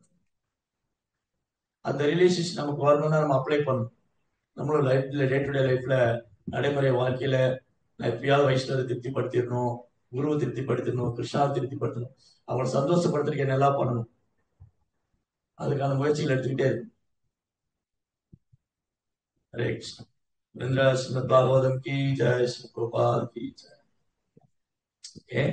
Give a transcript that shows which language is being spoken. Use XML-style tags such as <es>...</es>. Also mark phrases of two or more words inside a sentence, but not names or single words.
<ta>அந்த ரிலேஷன்ஷிப் நமக்கு வரணும்னா நம்ம அப்ளை பண்ணணும். நம்மளோட லைஃப்ல,</ta> <en>day to day lifela,</en> <ta>நடைமுறை வாழ்க்கையில நான் எப்பயாவது வைஷ்ணவரை திருப்திப்படுத்திடணும், குருவை திருப்திப்படுத்தணும், கிருஷ்ணாவை திருப்திப்படுத்தணும், அவங்களை சந்தோஷப்படுத்துறதுக்கு என்னெல்லாம் பண்ணணும், அதுக்கான முயற்சிகள் எடுத்துக்கிட்டே இருக்கும்.</ta> <hi>हरे कृष्ण। वृंदा श्रीमद् भागवतम की जय, श्री गोपाल की जय।</hi>